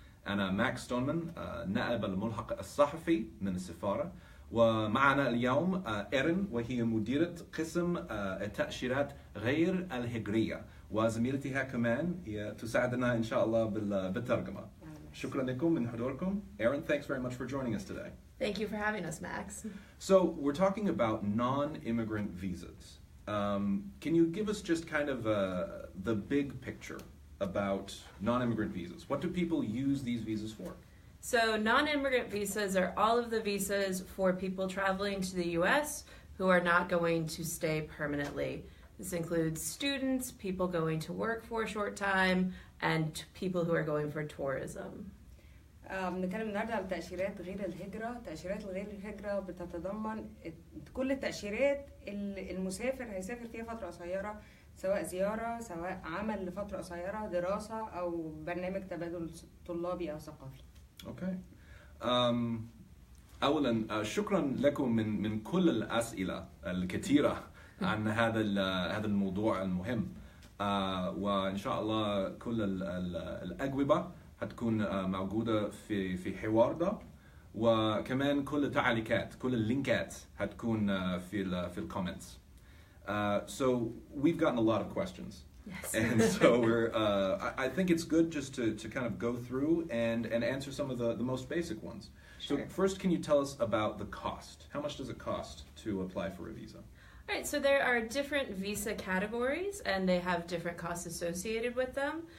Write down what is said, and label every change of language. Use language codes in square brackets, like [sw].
[ar] أنا ماكس ستونمان، نائب الملحق الصحفي من السفارة، ومعنا اليوم إيرين، وهي مديرة قسم التأشيرات غير الهجرية، وزميلتها كمان هي تساعدنا إن شاء الله بالترجمة. شكرا لكم من حضوركم. [en] Erin, thanks very much for joining us today. Thank you for having us, Max. So we're talking about non-immigrant visas. Can you give us just kind of the big picture about non-immigrant visas? What do people use these visas for? So non-immigrant visas are all of the visas for people traveling to the U.S. who are not going to stay permanently. This includes students, people going to work for a short time, and people who are going for tourism. [ar] بنتكلم النهارده على تأشيرات غير الهجرة. تأشيرات غير الهجرة بتتضمن كل التأشيرات المسافر هيسافر فيها فترة قصيرة، سواء زيارة، سواء عمل لفترة قصيرة، دراسة، أو برنامج تبادل طلابي أو ثقافي. [en] Okay. [ar] أولاً شكراً لكم من كل الأسئلة الكثيرة عن هذا الموضوع المهم. وإن شاء الله كل الأجوبة هتكون موجودة في حوار ده، وكمان كل التعليقات، كل اللينكات هتكون في الكومنتس. [en] So we've gotten a lot of questions. Yes. And so I think it's good just to kind of go through and answer some of the most basic ones. Sure. So first, can you tell us about the cost? How much does it cost to apply for a visa? All right, so there are different visa categories, and they have different costs associated with them.